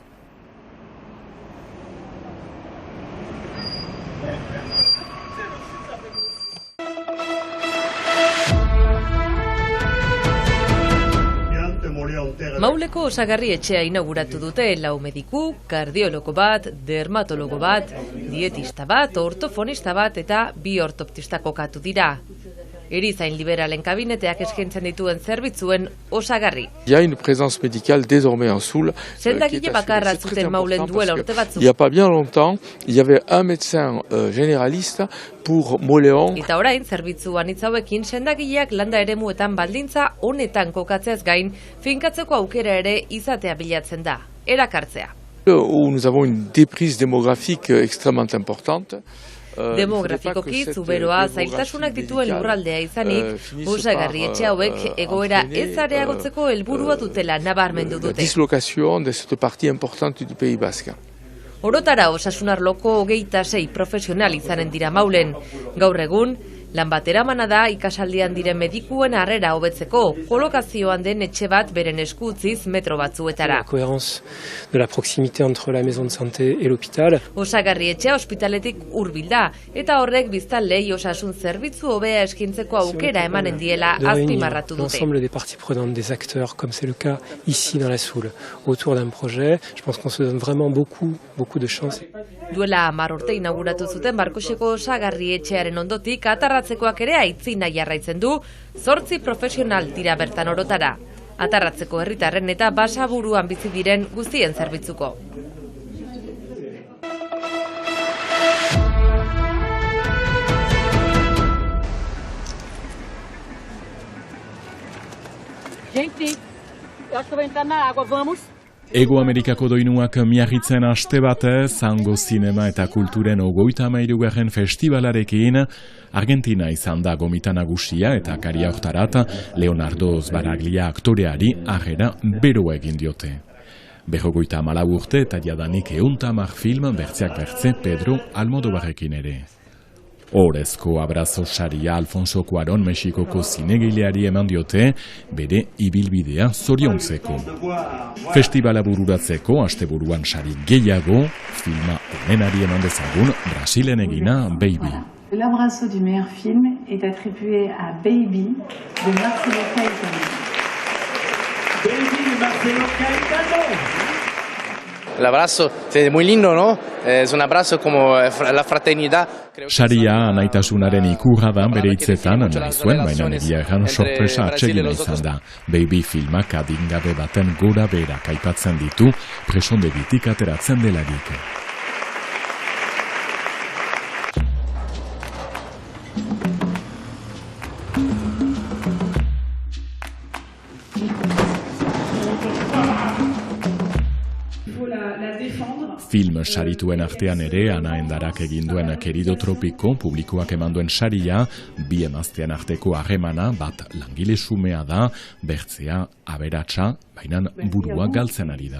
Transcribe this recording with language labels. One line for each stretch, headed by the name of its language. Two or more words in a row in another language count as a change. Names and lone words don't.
Basque: Mauleko Osagarri etxea inauguratu dute lau mediku, kardiologo bat, dermatologo bat, dietista bat, ortofonista bat eta bi ortoptista kokatu dira. Erizain liberalen kabineteak eskaintzen dituen zerbitzuen Osagarri.
French: Il y a une présence médicale désormais en Soule.
Basque: Sendagile bakarra zuten Maulen duela urte batzuk.
French: Il y a pas bien longtemps, il y avait un médecin généraliste pour Moléon.
Basque: Eta orain zerbitzu anitz hauekin sendagileak landa eremuetan baldintza honetan kokatzeaz gain, finkatzeko aukera ere izatea bilatzen da, erakartzea.
French: Où nous avons une déprise démographique extrêmement importante.
Basque: Demografikoki zuberoa zailtasunak dituen lurraldea izanik, Osagarri etxe hauek egoera ez areagotzeko helburua dutela nabarmendu dute.
French: Dislocation de cette partie importante du Pays Basque.
Basque: Orotara osasunarloko 26 profesional izanen dira Maulen. Gaur egun, Lan bateramana da ikasaldian diren medikuen harrera hobetzeko, kolokazioan den etxe bat beren esku utziz metro batzuetara.
French: La cohérence de la proximité entre la maison de santé et l'hôpital.
Basque: Osagarri etxea ospitaletik hurbil da, eta horrek biztanleei osasun zerbitzu hobea eskintzeko aukera emanen diela azpimarratu dute.
French: L'ensemble des parties prenantes, des acteurs, comme c'est le cas ici dans la Soule, autour d'un projet, je pense qu'on se donne vraiment beaucoup de chance.
Basque: Duela 10 urte inauguratu zuten Barkoseko osagarri etxearen ondotik atarratzekoak ere aitzina jarraitzen du, 8 profesional dira bertan orotara. Atarratzeko herritarren eta Basaburuan bizi diren guztien zerbitzuko.
Portuguese: Gente, eu acho que vai entrar na água, vamos?
Basque: Ego Amerikako doinuak miarritzen aste batez, Zango Zinema eta Kulturen 33. Festivalarekin, Argentina izan da gomita nagusia eta karia hortarat Leonardo Sbaraglia aktoreari harrera beroa egin diote. 54 urte eta jadanik 110 film bertzeak bertze Pedro Almodovarrekin ere. Orezko abrazo saria Alfonso Cuarón Mexikoko zinegileari eman diote bere ibilbidea zoriontzeko. Festivala bururatzeko asteburuan sari gehiago, filma onenari eman dezagun Brasilen egina Baby.
French: L'abrazo du meilleur film est attribué à Baby de Marcelo Caetano. Baby de Marcelo Caetano.
Spanish: El abrazo es muy lindo, ¿no? Es un abrazo como la fraternidad.
Basque: Saria anaitasunaren ikurra da bere hitzetan, nahi zuen, baina egia erran sorpresa atsegina izan da. Baby filmak adingabe baten gora berak aipatzen ditu, presondegitik ateratzen delarik. Film sarituen artean ere, Ana Endarak egin duen Querido Tropiko publikoak eman duen saria, bi emaztean arteko harremana bat langile xumea da, bertzea aberatsa, baina burua galtzen ari da.